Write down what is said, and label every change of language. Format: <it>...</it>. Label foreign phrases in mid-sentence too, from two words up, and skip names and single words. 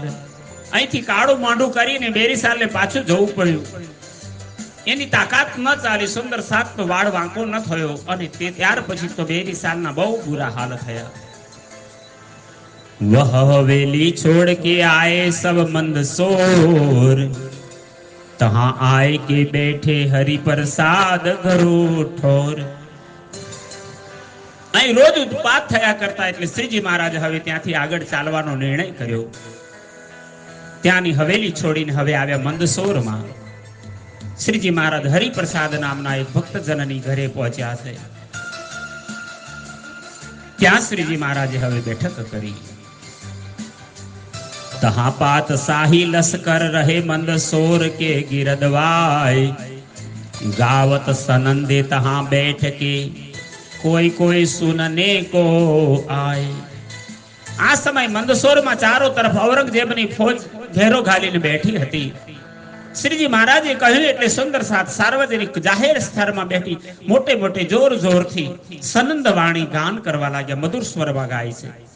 <gu>અહીંથી કાળું માંડું કરીને બેરી સાલને પાછું જવું પડ્યું. એની તાકાત ન ચાલી. સુંદર સાત તો વાળ વાંકો ન થયો અને તે ત્યાર પછી તો બેરી સાલના બહુ બુરા હાલ થયા.</gu> <hi>वह हवेली छोड़ के आए सब मंदसौर तहां आए के बैठे हरि प्रसाद घरो ठोर.</hi> <gu>અહીં રોજ ઉત્પાત થયા કરતા એટલે શ્રીજી મહારાજ હવે ત્યાંથી આગળ ચાલવાનો નિર્ણય કર્યો. ત્યાંની હવેલી છોડીને હવે આવ્યા મંદસોરમાં. શ્રીજી મહારાજ હરિપ્રસાદ નામના એક ભક્તજનની ઘરે પહોંચ્યા છે. ત્યાં શ્રીજી મહારાજે હવે બેઠક કરી.</gu> <hi>तहां पात साही लश्कर रहे मंदसौर के गिरदवाय गावत सनंदे तहां बैठ के कोई कोई सुनने को आए.</hi> <gu>આ સમય મંદસોરમાં ચારો તરફ ઔરંગઝેબની ફોજ ઘેરો ઘાલીને બેઠી હતી. શ્રીજી મહારાજે કહ્યું એટલે સુંદર સાથ સાર્વજનિક જાહેર સ્થળમાં બેઠી મોટે મોટે જોર જોરથી સનંદ વાણી ગાન કરવા લાગ્યા. મધુર સ્વરમાં ગાય છે.</gu>